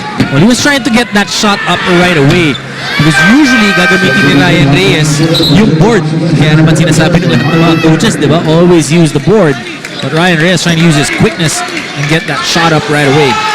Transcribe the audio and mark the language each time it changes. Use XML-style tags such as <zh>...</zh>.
<en>Well, he was trying to get that shot up right away. Because usually,</en> <tl>gagamitin ni Ryan Reyes yung board. Kaya naman sinasabi ng lahat ng mga coaches, di ba?</tl> <en>Always use the board. But Ryan Reyes trying to use his quickness and get that shot up right away.</en>